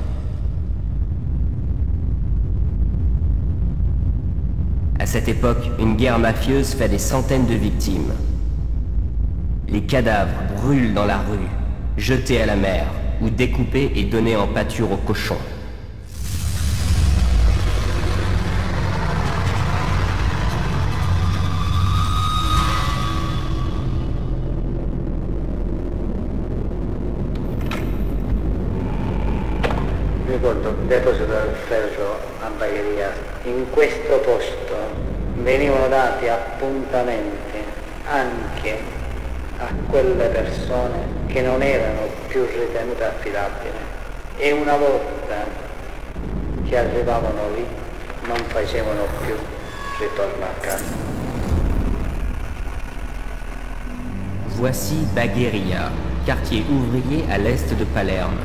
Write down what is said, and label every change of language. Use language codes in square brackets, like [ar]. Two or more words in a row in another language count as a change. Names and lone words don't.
[fr] À cette époque, une guerre mafieuse fait des centaines de victimes. Les cadavres brûlent dans la rue, jetés à la mer, ou découpés et donnés en pâture aux cochons. [it] Ricordo un deposito del ferro a Bagheria. In questo posto venivano dati appuntamenti anche a quelle persone che non erano più ritenute affidabili e una volta che arrivavano lì non facevano più ritorno a casa. [fr] Voici Bagheria, quartier ouvrier à l'est de Palerme.